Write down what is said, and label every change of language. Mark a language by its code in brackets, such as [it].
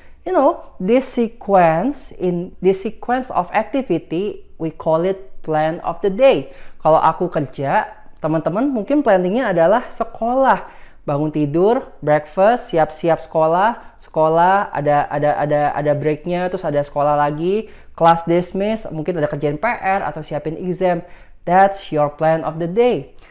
[en] You know, this sequence of activity, we call it plan of the day. [id] Kalau aku kerja, teman-teman mungkin planningnya adalah sekolah, bangun tidur, breakfast, siap-siap sekolah, ada breaknya, terus ada sekolah lagi, class dismiss, mungkin ada kerjaan PR atau siapin exam. [en] That's your plan of the day.